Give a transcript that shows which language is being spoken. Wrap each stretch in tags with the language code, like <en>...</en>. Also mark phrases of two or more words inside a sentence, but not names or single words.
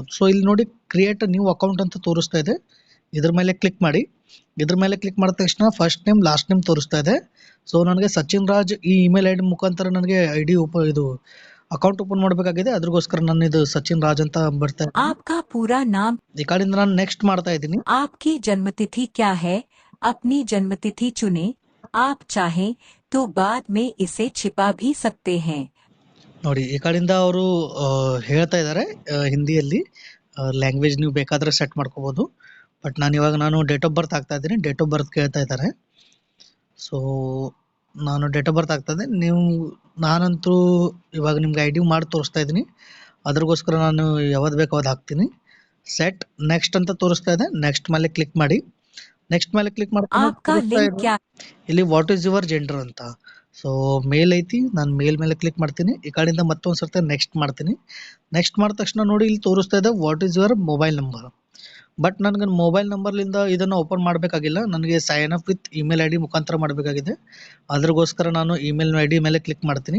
<kn>ಇಲ್ಲಿ ನೋಡಿ,</kn> <en>create new account</en> <kn>ಅಂತ ತೋರಿಸ್ತಾ ಇದೆ. ಇದ್ರ ಮೇಲೆ ಕ್ಲಿಕ್ ಮಾಡಿ. ಇದ್ರ ಮೇಲೆ ಕ್ಲಿಕ್ ಮಾಡಿದ ತಕ್ಷಣ</kn> <en>first name last name</en> <kn>ತೋರಿಸ್ತಾ ಇದೆ. ನನಗೆ ಸಚಿನ್ ರಾಜ್ ಈ</kn> <en>email ID</en> <kn>ಮುಖಾಂತರ ನನಗೆ ಐ ಡಿ ಇದು</kn> <en>account open</en> <kn>ಮಾಡಬೇಕಾಗಿದೆ. ಅದ್ರಗೋಸ್ಕರ ನಾನು ಇದು ಸಚಿನ್ ರಾಜ್ ಅಂತ ಬರ್ತಾ ಇದೆ.</kn> <hi>आपका पूरा नाम,</hi> <kn>ಈ ಕಡೆಯಿಂದ ನಾನು ನೆಕ್ಸ್ಟ್ ಮಾಡ್ತಾ ಇದ್ದೀನಿ.</kn> <hi>आपकी जन्मतिथि क्या है? अपनी जन्मतिथि चुने। आप चाहें तो बाद में इसे छिपा भी सकते हैं।</hi> <kn>ನೋಡಿ, ಈ ಕಡೆಯಿಂದ ಅವರು ಹೇಳ್ತಾ ಇದ್ದಾರೆ ಹಿಂದಿಯಲ್ಲಿ. ಲ್ಯಾಂಗ್ವೇಜ್ ನೀವು ಬೇಕಾದರೆ ಸೆಟ್ ಮಾಡ್ಕೋಬೋದು. ಬಟ್ ನಾನು</kn> <en>date of birth</en> <kn>ಆಗ್ತಾ ಇದ್ದೀನಿ.</kn> <en>date of birth</en> <kn>ಕೇಳ್ತಾ ಇದ್ದಾರೆ. ನಾನು</kn> <en>date of birth</en> <kn>ಆಗ್ತಾ ಇದೆ. ನಾನಂತೂ ಇವಾಗ ನಿಮ್ಗೆ ಐ ಡಿ ಮಾಡಿ ತೋರಿಸ್ತಾ ಇದ್ದೀನಿ. ಅದ್ರಗೋಸ್ಕರ ನಾನು ಯಾವ್ದು ಬೇಕೋ ಅದು ಹಾಕ್ತೀನಿ.</kn> <en>set next</en> <kn>ಅಂತ ತೋರಿಸ್ತಾ ಇದೆ. ನೆಕ್ಸ್ಟ್ ಮೇಲೆ ಕ್ಲಿಕ್ ಮಾಡಿ. ನೆಕ್ಸ್ಟ್ ಮೇಲೆ ಕ್ಲಿಕ್</kn> <hi>आपका लिंग क्या?</hi> <kn>ಇಲ್ಲಿ</kn> <en>what is your gender</en> <kn>ಅಂತ. ಮೇಲ್ ಐತಿ. ನಾನು ಮೇಲ್ ಮೇಲೆ ಕ್ಲಿಕ್ ಮಾಡ್ತೀನಿ. ಈ ಕಡೆಯಿಂದ ಮತ್ತೊಂದು ಸರ್ತಿ ನೆಕ್ಸ್ಟ್ ಮಾಡ್ತೀನಿ. ನೆಕ್ಸ್ಟ್ ಮಾಡಿದ ತಕ್ಷಣ ನೋಡಿ, ಇಲ್ಲಿ ತೋರಿಸ್ತಾ ಇದೆ</kn> <en>what is your mobile number.</en> <kn>ಬಟ್ ನನಗೆ ಮೊಬೈಲ್ ನಂಬರ್ಲಿಂದ ಇದನ್ನು ಓಪನ್ ಮಾಡಬೇಕಾಗಿಲ್ಲ. ನನಗೆ</kn> <en>sign up with email ID</en> <kn>ಮುಖಾಂತರ ಮಾಡಬೇಕಾಗಿದೆ. ಅದ್ರಗೋಸ್ಕರ ನಾನು</kn> <en>email ID</en> <kn>ಮೇಲೆ ಕ್ಲಿಕ್ ಮಾಡ್ತೀನಿ.</kn>